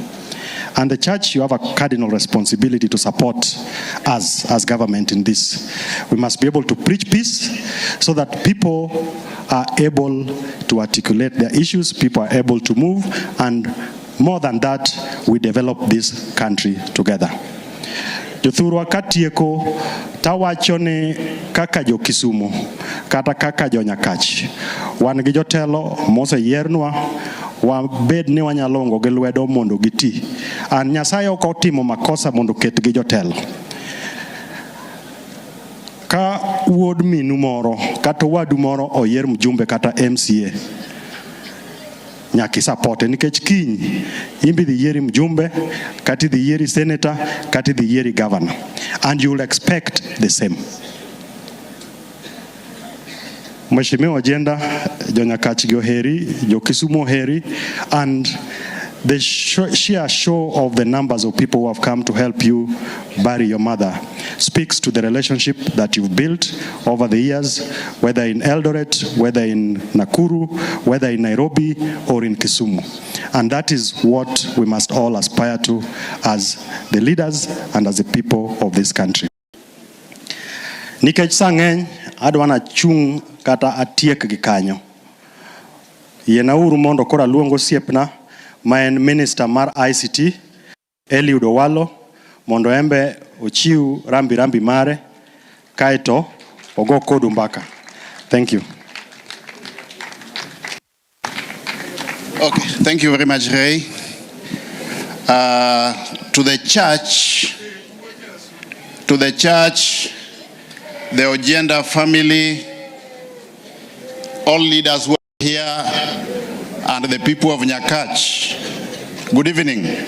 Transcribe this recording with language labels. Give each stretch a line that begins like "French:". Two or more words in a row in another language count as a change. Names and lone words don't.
English: And the church, you have a cardinal responsibility to support us as government in this. We must be able to preach peace so that people are able to articulate their issues, people are able to move, and more than that, we develop this country together.
Luo (Kenya and Tanzania): Jothurwa katieko tawachone kaka jo Kisumu kata kaka jo Nyakach wan gi jotelo moseyernwa wabed ni wanyalongo gi lwedo mondo giti an Nyasaye ok otimo makosa mondo ket gi jotelo ka wuod minu moro kata wadu moro oyer mjumbe kata MCA nyaki supporte nikech kiny imbi dhi yieri mjumbe kati dhi yieri senator kati dhi yieri governor
English: and you will expect the same.
Luo (Kenya and Tanzania): Mheshimiwa Ojienda, jo Nyakach gi oheri, jo Kisumu oheri,
English: and the sheer show of the numbers of people who have come to help you bury your mother speaks to the relationship that you've built over the years, whether in Eldoret, whether in Nakuru, whether in Nairobi or in Kisumu. And that is what we must all aspire to as the leaders and as the people of this country.
Luo (Kenya and Tanzania): Nikech sang'eny adwana chung kata atiek gi kanyo. Yenauru mondo kora luongo siepna maen minister mar ICT Owalo mondo embe ochiu rambi mare kaito ogo kodu mbaka.
English: Thank you. Okay, thank you very much, Ray. To the church, the Ojienda family, all leaders who are here, and the people of Nyakach, good evening.